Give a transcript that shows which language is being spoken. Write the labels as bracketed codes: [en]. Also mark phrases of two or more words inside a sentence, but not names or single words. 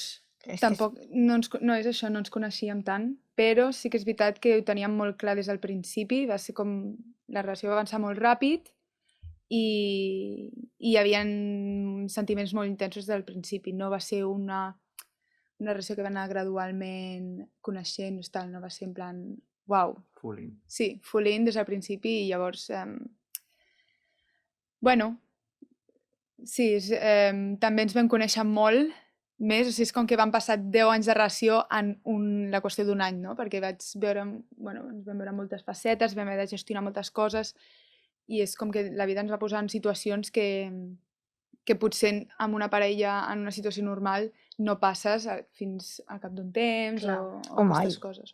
[ca] Tampoc, no és això, no ens coneixíem tant, però sí que és veritat que ho teníem molt clar des del principi, va ser com... La relació va avançar molt ràpid i hi havia sentiments molt intensos des del principi. No va ser una relació que va anar gradualment coneixent, no va ser en plan... Uau. [en] Full in. [ca] Sí, [en] full in [ca] des del principi i llavors... Bueno, sí, també ens vam conèixer molt més, o sigui, és com que van passar 10 anys de relació en la qüestió d'un any, no? Perquè ens vam veure moltes facetes, vam haver de gestionar moltes coses i és com que la vida ens va posar en situacions que potser amb una parella en una situació normal no passes fins al cap d'un temps o aquestes coses.